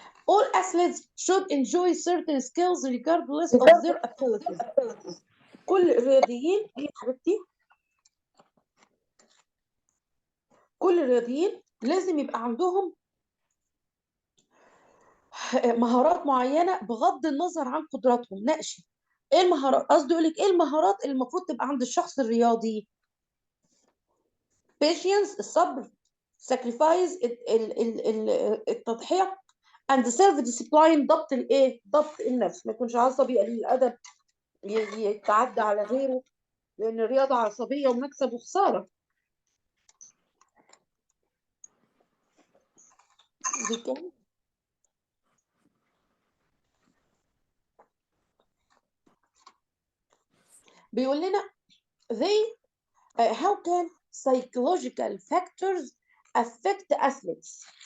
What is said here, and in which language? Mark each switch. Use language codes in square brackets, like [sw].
[en] All athletes should enjoy certain skills regardless of their abilities. [ar] كل الرياضيين، ايه يا حبيبتي؟ كل الرياضيين لازم يبقى عندهم مهارات معينة بغض النظر عن قدراتهم. ناقشي ايه المهارات، قصدي اقول لك ايه المهارات اللي المفروض تبقى عند الشخص الرياضي. patience الصبر، sacrifice التضحية، [en] and self discipline [ar] ضبط الايه، ضبط النفس، ما يكونش عصبي قليل الادب يتعدى على غيره، لان الرياضة عصبية ومكسب وخسارة. دي كده بيقول لنا [en] how can psychological factors affect athletes.